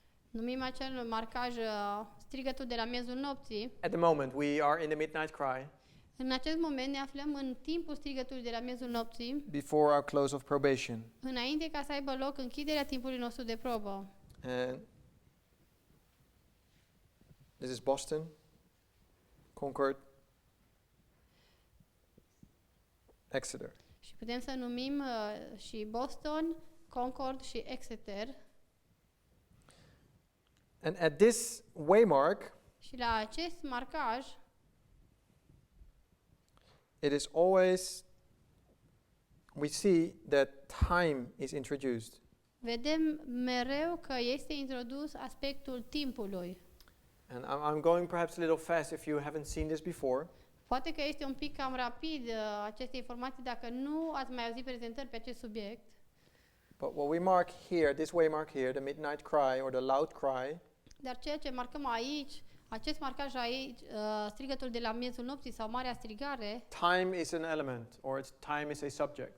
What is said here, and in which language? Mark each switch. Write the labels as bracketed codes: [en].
[ro] Numim acel marcaj strigătul de la miezul nopții. [en] At the moment, we are in the midnight cry [ro] În acest moment ne aflăm în timpul strigătului de la miezul nopții, [en] before our close of probation. [ro] înainte ca să aibă loc închiderea timpului nostru de probă. [en] And this is Boston, Concord, Exeter. [ro] Și putem să numim și Boston, Concord și Exeter. [en] And at this waymark, [ro] Și la acest marcaj [en] it is always, we see that time is introduced. [ro] vedem mereu că este introdus aspectul timpului. [en] And I'm going perhaps a little fast if you haven't seen this before. [ro] Poate că este un pic cam rapid aceste informații dacă nu ați mai auzit prezentări pe acest subiect. [en] But what we mark here, this waymark here, the midnight cry or the loud cry, [ro] Dar ceea ce marcăm aici, acest marcaj aici, strigătul de la miezul nopții sau marea strigare, [en] time is an element or time is a subject.